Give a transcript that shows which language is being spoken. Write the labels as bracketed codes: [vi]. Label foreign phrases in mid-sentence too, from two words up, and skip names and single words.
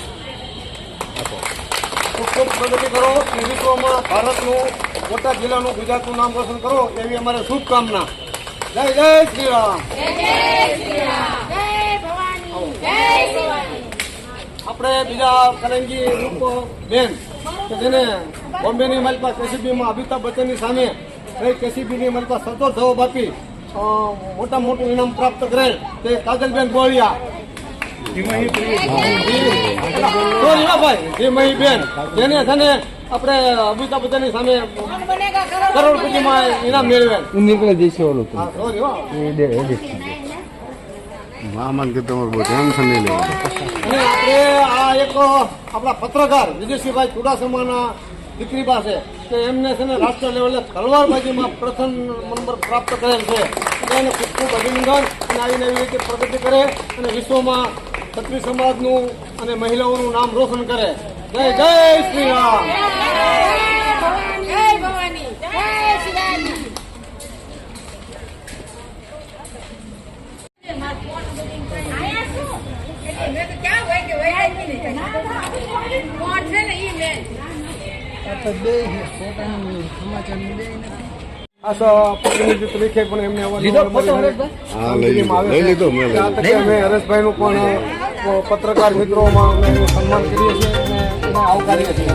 [gu] ખૂબ ખૂબ પ્રગતિ કરો અને વિશ્વમાં ભારતનું બોટાદ જિલ્લાનું ગુજરાતનું નામ રોશન કરો એવી અમારે શુભકામના. જય જય શ્રી રામ. [hi] जय जय श्री राम जय भवानी जय भवानी [gu] આપણે બીજા કરંગી રૂપ બેન કે જેને બોમ્બેની મલપા કેસીબીમાં અમિતાભ બચ્ચનની સામે કઈ કેસીબીની મલપા સતત જવાબ આપી મોટા મોટું ઇનામ પ્રાપ્ત કરેલ તે કાજલબેન બોળિયા ભાઈ બેન જેને છે આપણે અમિતાભ બચ્ચનની સામે [hi] कौन बनेगा [gu] કરોડપતિમાં ઇનામ મેળવેલ. નીકળે જઈશે ઓલું હા, sorry હો. મામાને કે તમારે બહુ ટેન્શન નહીં લેવું અને આપણે આ એક આપણા પત્રકાર વિજયસિંહભાઈ ચુડાસમાના દીકરી પાસે કે એમને છે ને રાષ્ટ્ર લેવલે તલવારબાજીમાં પ્રથમ નંબર પ્રાપ્ત કરેલ છે એટલે એને ખૂબ ખૂબ અભિનંદન અને આવીને એવી રીતે પ્રગતિ કરે અને વિશ્વમાં ક્ષત્રિય સમાજનું અને મહિલાઓનું નામ રોશન કરે. જય જય શ્રી રામ. [mr] जय भवानी जय शिवाजी [gu] आया શું મેં તો ક્યાં હોય કે હોય જ નહીં કોણ છે ને ઈ મેન આ પ્રતિનિધિત્વ તરીકે પણ એમને હા લઈ લીધો મેં અમે હરેશભાઈનું પણ પત્રકાર મિત્રોમાં અમે એનું સન્માન કરીએ છીએ અને એને આવકારીએ છીએ.